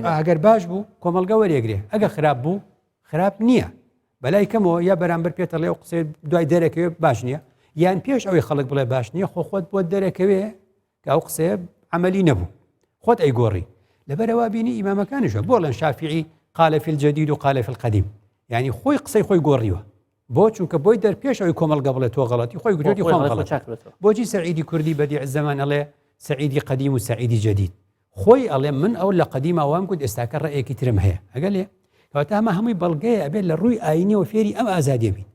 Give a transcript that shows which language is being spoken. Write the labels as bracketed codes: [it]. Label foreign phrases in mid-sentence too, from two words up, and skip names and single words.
[ckb] ئەگەر باش بوو کۆمەلگە وەرێگرێ، ئەگە خراپ بوو خراپ نییە، بەلای کەمەوە یا بەرامبەر پێتەڵێ و قسەی دوای دەرەکەوێ باش نییە، یان پێش ئەوەی خەڵک بڵێ باش نییە خۆت بۆ دەرەکەوێ کە ئەو قسەیە عملی نەبوو، خۆت ئەیگۆڕی. لەبەرەوە بینی ئیمامەکانیشە بۆڵێن شافعی [ar] قال في الجديد وقال في القديم، [ckb] یعنی خۆی قسەی خۆی گۆڕیوە. بۆ چونکە بۆی دەرپێش ئەوی کۆمەلگە بڵێت تۆ غەڵەتی، خۆی گوێتی خۆم غەڵەت. بۆچی سەعیدی کوردی بەدیع زەمان ئەڵێ سەعیدی قەدیم و سەعیدی جەدید؟ خۆی ئەڵێ من ئەو لە قەدیم ئەوام گوت ئێستاکە ڕێیەکی ترم هەیە. ئەگەر لێ کەواتە ئەمە هەمووی بەڵگەیە ئەبێت لە ڕووی ئاینیەوە فێری ئەم ئازادیە بین.